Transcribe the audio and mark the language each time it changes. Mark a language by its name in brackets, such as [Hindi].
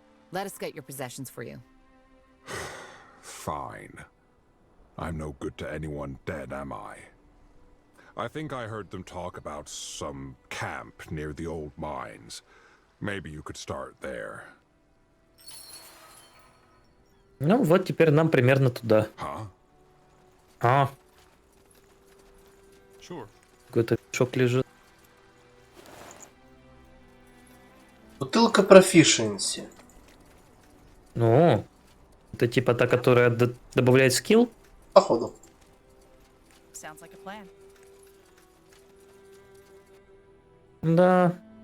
[English] Let us get your possessions for you. Fine. I'm no good to anyone dead, am I? I think I heard them talk about some camp near the old mines. Maybe you could start there. [Russian] Ну вот теперь нам примерно туда. Huh? А, [English] Sure. [Russian] какой-то мешок лежит. Бутылка proficiency. Ну, это типа та, которая добавляет скилл? Походу. [English] Sounds like a plan. [Russian] Да.